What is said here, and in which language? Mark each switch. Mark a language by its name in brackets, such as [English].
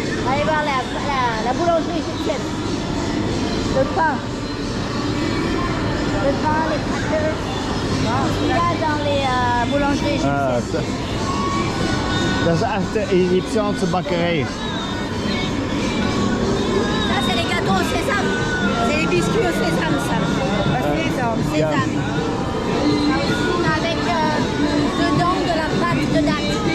[French] Allez voir la boulangerie égyptienne. Le pain. Le pain, les crackers. Il y a dans les boulangeries Ah, égyptiennes. [Dutch] dat is echt de Egyptiaanse bakkerij. [French] Ça, c'est les gâteaux au sésame. C'est les biscuits au sésame, ça. [Dutch] sesam. [French] Sésame. Avec dedans de la pâte de date.